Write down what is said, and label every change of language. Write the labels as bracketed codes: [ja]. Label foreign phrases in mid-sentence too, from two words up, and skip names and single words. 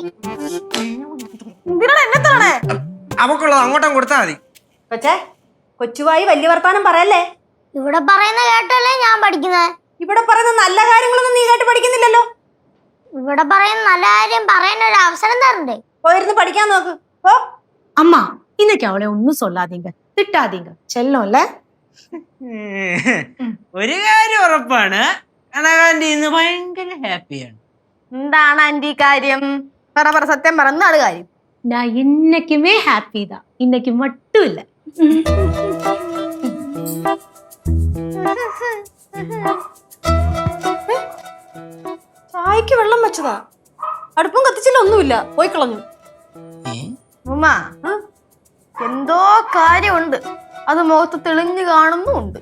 [ml] എന്തിനാണ് എന്നെ തള്ളണേ? അവക്കുള്ളത് അങ്ങോട്ടും കൊടുത്താൽ മതി. പക്ഷേ കൊച്ചുവായി വലിയ വർത്താനം പറയല്ലേ. ഇവിടെ പറയുന്ന കേട്ടല്ലേ ഞാൻ പഠിക്കുന്നത്. ഇവിടെ പറയുന്ന നല്ല കാര്യങ്ങളൊന്നും നീ കേട്ട് പഠിക്കുന്നില്ലല്ലോ. ഇവിടെ പറയുന്ന നല്ല കാര്യം പറയാൻ ഒരു അവസരം തരണ്ടേ? പോയിരുന്ന് പഠിക്കാൻ നോക്ക്. ഓ, [ta] அம்மா இன்னைக்கு அவளை ஒன்னும் சொல்லாதீங்க, திட்டாதீங்க. செல்லம் இல்ல? [ml] ഒരു കാര്യം ഉറപ്പാണ്, കനകാന്റി ഇന്ന് ഭയങ്കര ഹാപ്പിയാണ്. എന്താണ് ആന്റി കാര്യം? പറ സത്യം പറ, എന്താണ് കാര്യം? [ta] நான் இன்னைக்குமே ஹாப்பி தான், இன்னைக்கு மட்டும் இல்ல. [ml] ചായക്ക് വെള്ളം വെച്ചതാ, അടുപ്പും കത്തിച്ചില്ല, ഒന്നുമില്ല, പോയി കളഞ്ഞു. ഉമ്മ, എന്തോ കാര്യമുണ്ട്, അത് മുഖത്ത് തെളിഞ്ഞു കാണുന്നുണ്ട്.